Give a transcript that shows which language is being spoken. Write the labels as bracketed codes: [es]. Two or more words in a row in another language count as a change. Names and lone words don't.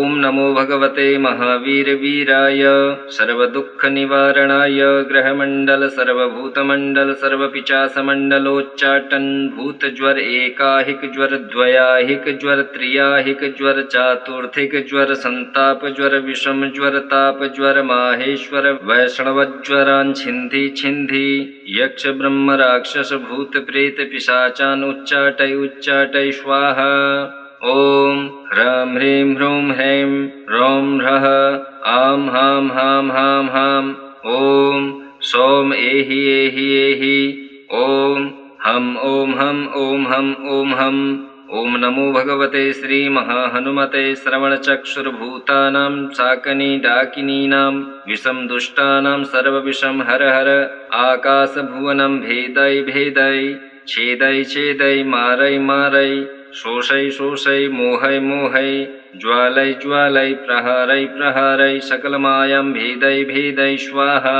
[sa] नमो भगवते महावीरवीराय सर्वदुःखनिवारणाय ग्रहमण्डल सर्वभूतमण्डल सर्वपिशाचमण्डलोच्चाटन् भूतज्वर एकाहिक ज्वर द्वयाहिक ज्वर त्रियाहिक ज्वर चातुर्थिक ज्वर संताप ज्वर विषम ज्वर ताप ज्वर माहेश्वर वैष्णवज्वरान् छिन्धि छिन्धि यक्ष ब्रह्म राक्षस भूत प्रेत पिशाचान् उच्चाटय स्वाहा। ॐ ह्रां ह्रीं ह्रूं ह्रैं रौं ह्रः आं हां हां हां हां ॐ सौं एहि एहि एहि ॐ हं ॐ हं ॐ हं ॐ हं ॐ नमो भगवते श्रीमहाहनुमते श्रवणचक्षुर्भूतानां शाकनी डाकिनीनां विषं दुष्टानां सर्वविषं हर हर आकाशभुवनं भेदय भेदय छेदय छेदय मारय मारय शोषय शोषय मोहय मोहय ज्वालय ज्वालय प्रहारय प्रहारय सकलमायं भेदय भेदय स्वाहा।